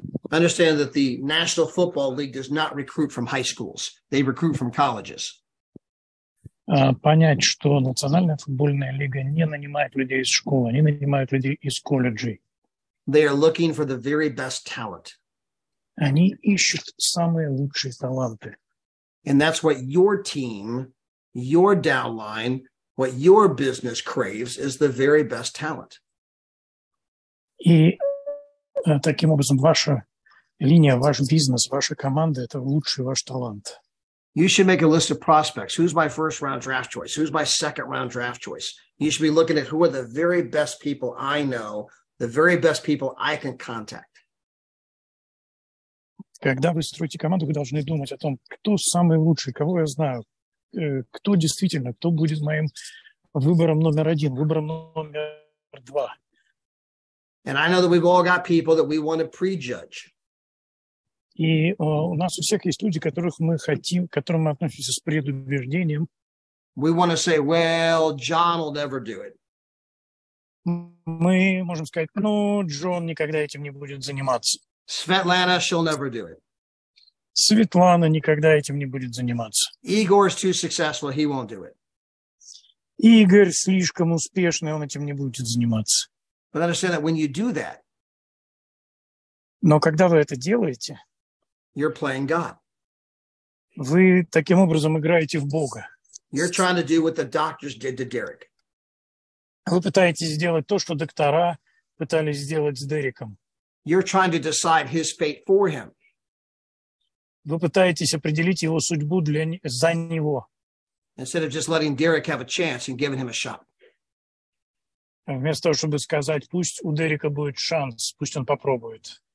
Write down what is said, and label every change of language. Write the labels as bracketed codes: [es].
[en] Understand that the National Football League does not recruit from high schools. They recruit from colleges. [ru] Понять, что Национальная футбольная лига не нанимает людей из школы, они нанимают людей из колледжей. [en] They are looking for the very best talent. [ru] Они ищут самые лучшие таланты. [en] And that's what your team, your downline, what your business craves is the very best talent. [ru] И таким образом ваша линия, ваш бизнес, ваша команда – это лучший ваш талант. [en] You should make a list of prospects. Who's my first round draft choice? Who's my second round draft choice? You should be looking at who are the very best people I know, the very best people I can contact. [ru] Когда вы строите команду, вы должны думать о том, кто самый лучший, кого я знаю, кто действительно, кто будет моим выбором номер один, выбором номер два. [en] And I know that we've all got people that we want to prejudge. [ru] И у нас у всех есть люди, которых мы хотим, к которым мы относимся с предубеждением. [en] We want to say, well, John will never do it. [ru] Мы можем сказать, Джон никогда этим не будет заниматься. [en] Svetlana, she'll never do it. [ru] Светлана никогда этим не будет заниматься. [en] Igor's too successful, he won't do it. [ru] Игорь слишком успешный, он этим не будет заниматься. [en] But understand that when you do that, [ru] Но когда вы это делаете, [en] you're playing God. [ru] вы таким образом играете в Бога. [en] You're trying to do what the doctors did to Derek. [ru] Вы пытаетесь сделать то, что доктора пытались сделать с Дереком. [en] You're trying to decide his fate for him. [ru] Вы пытаетесь определить его судьбу за него, [en] Instead of just letting Derek have a chance and giving him a shot. [ru] вместо того, чтобы сказать, пусть у Дерека будет шанс, пусть он попробует.